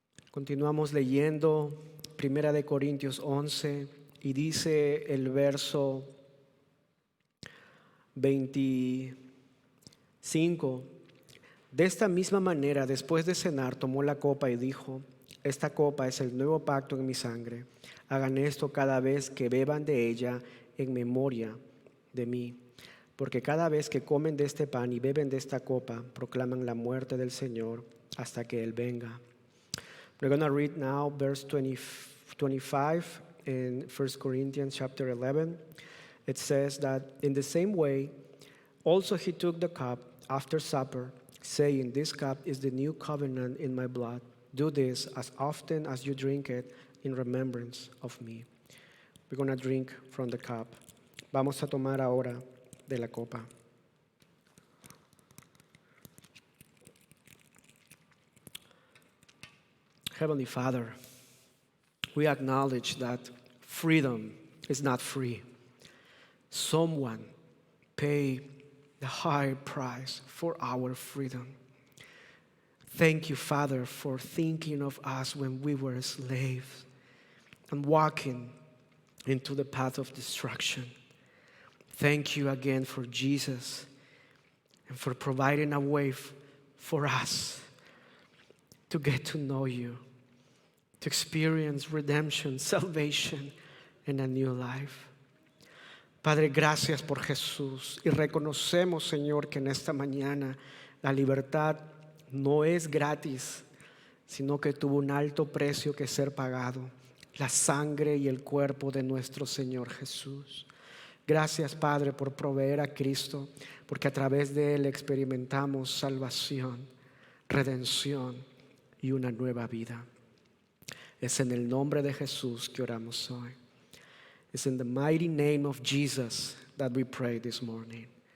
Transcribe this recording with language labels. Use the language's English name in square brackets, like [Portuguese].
[Spanish] Continuamos leyendo 1 de Corintios 11 y dice el verso 25: "De esta misma manera, después de cenar, tomó la copa y dijo: 'Esta copa es el nuevo pacto en mi sangre. Hagan esto cada vez que beban de ella en memoria de mí. Porque cada vez que comen de este pan y beben de esta copa, proclaman la muerte del Señor hasta que Él venga.'" [English] We're going to read now verse 25 in 1 Corinthians chapter 11. It says that, "In the same way, also he took the cup after supper, saying, 'This cup is the new covenant in my blood. Do this as often as you drink it in remembrance of me.'" We're going to drink from the cup. [Spanish] Vamos a tomar ahora de la copa. [English] Heavenly Father, we acknowledge that freedom is not free. Someone paid the high price for our freedom. Thank you, Father, for thinking of us when we were slaves and walking into the path of destruction. Thank you again for Jesus and for providing a way for us to get to know you, to experience redemption, salvation, and a new life. [Spanish] Padre, gracias por Jesús y reconocemos, Señor, que en esta mañana la libertad no es gratis, sino que tuvo un alto precio que ser pagado, la sangre y el cuerpo de nuestro Señor Jesús. Gracias, Padre, por proveer a Cristo, porque a través de Él experimentamos salvación, redención y una nueva vida. Es en el nombre de Jesús que oramos hoy. [English] It's in the mighty name of Jesus that we pray this morning.